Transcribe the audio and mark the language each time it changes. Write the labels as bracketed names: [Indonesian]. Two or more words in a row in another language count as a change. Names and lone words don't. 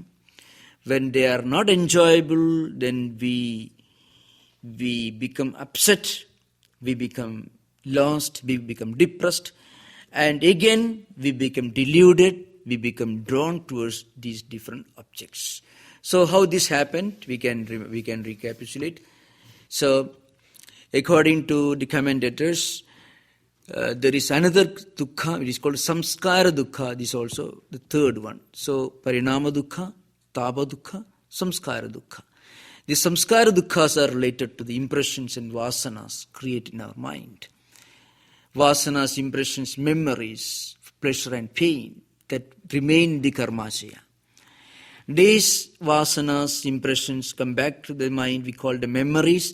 [English] When they are not enjoyable, then we become upset, we become lost, we become depressed, and again we become deluded, we become drawn towards these different objects. So how this happened, we can recapitulate. So according to the commentators, there is another dukkha, it is called [Sanskrit] samskara dukkha. [English] This is also the third one. [Sanskrit] So parinama dukkha, tapa dukkha, samskara dukkha. [English] The [Sanskrit] samskara dukkhas [English] are related to the impressions and vasanas created in our mind. Vasanas, impressions, memories, pleasure and pain that remain in the karmasya. These vasanas, impressions come back to the mind, we call them memories.